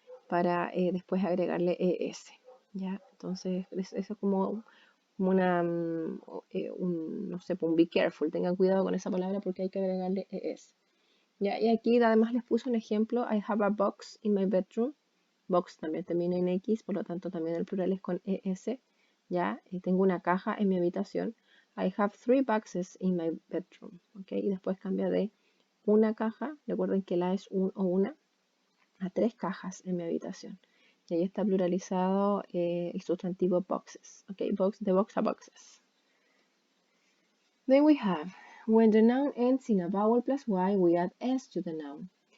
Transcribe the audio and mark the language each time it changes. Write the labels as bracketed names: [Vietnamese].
[Spanish] Para después agregarle ES, ¿ya? Entonces eso es como una, no sé, un [English] be careful, [Spanish] tengan cuidado con esa palabra porque hay que agregarle ES. ¿Ya? Y aquí además les puse un ejemplo, [English] I have a box in my bedroom. [Spanish] Box también termina en X, por lo tanto también el plural es con ES. ¿Ya? Y tengo una caja en mi habitación. [English] I have 3 boxes in my bedroom. ¿Ok? [Spanish] Y después cambia de una caja, recuerden que la es un o una, a 3 cajas en mi habitación. Y ahí está pluralizado el sustantivo boxes. ¿Ok? [English] Box, [Spanish] de box a boxes. [English] Then we have, when the noun ends in a vowel plus Y, we add S to the noun.